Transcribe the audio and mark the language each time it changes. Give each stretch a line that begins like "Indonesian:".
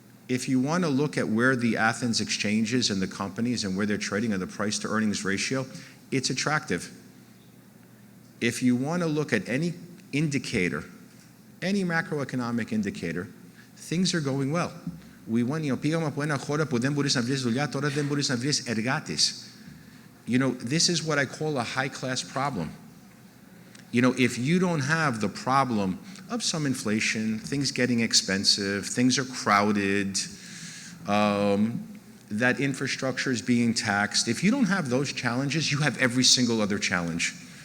English: If you want to look at where the Athens exchanges and the companies and where they're trading on the price to earnings ratio, it's attractive. If you want to look at any indicator, any macroeconomic indicator, things are going well.
Greek: Πήγαμε από ένα χώρα που δεν μπορείς να βρεις δουλειά, τώρα δεν μπορείς να βρεις εργάτες.
English: This is what I call a high-class problem. If you don't have the problem of some inflation, things getting expensive, things are crowded, that infrastructure is being taxed, if you don't have those challenges, you have every single other challenge.